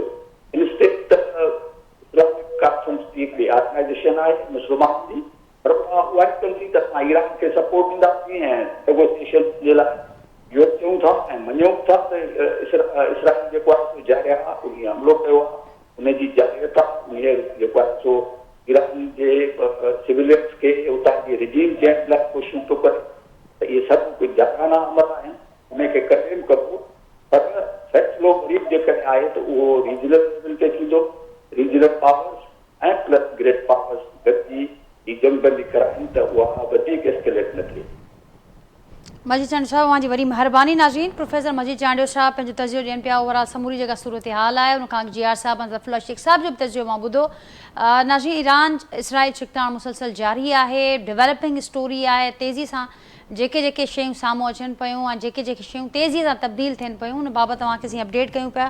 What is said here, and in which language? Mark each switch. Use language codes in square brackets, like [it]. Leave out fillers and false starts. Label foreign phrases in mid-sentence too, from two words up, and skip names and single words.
[sd] इनस्टेड त [en] Islamic conference [sd] जी हिकिड़ी ऑर्गेनाइज़ेशन आहे मुस्लमान जी, पर उहा कंदी त असां ईरान खे सपोर्ट ॾींदासीं ऐं नेगोशिएशन जे लाइ इहो चऊं था ऐं मञूं था त इसराइल जेको आहे सो जारी आहे उन हमलो कयो आहे, उनजी जारियत आहे, उन जेको आहे सो ईरान जे सिविलियंस खे उतां जी [en] regime change [sd] लाइ कोशिशूं थो करे त इहे सभु कुझु जाराना अमल आहिनि, उनखे कंडेम कबो। पर फैसलो ग़रीब जेकॾहिं आहे त उहो [en] regional level [sd] ते थींदो, [en] regional powers [sd] ऐं [en] plus great powers [sd] गॾिजी ही जंगबंदी कराइनि त उहा वधीक एस्केलेट न थिए। मजीद चांडियो साहब वहाँ जी वरी महिरबानी। नाज़रीन, प्रोफेसर मजीद चांडियो साहब पंहिंजो तज़ियो ॾियनि पिया ओवरऑल समूरी जेका सूरत हाल आहे उनखां GR साहब ऐं ज़फ़रुल्लाह शेख साहब जो बि तज़ियो मां ॿुधो। नाज़रीन, ईरान इसराइल छिकताण मुसलसल जारी आहे, [en] developing story [sd] आहे, तेज़ी सां जेके शयूं साम्हूं अचनि पियूं ऐं जेके शयूं तेज़ीअ सां तब्दील थियनि पियूं उन बाबति तव्हांखे असीं अपडेट कयूं पिया।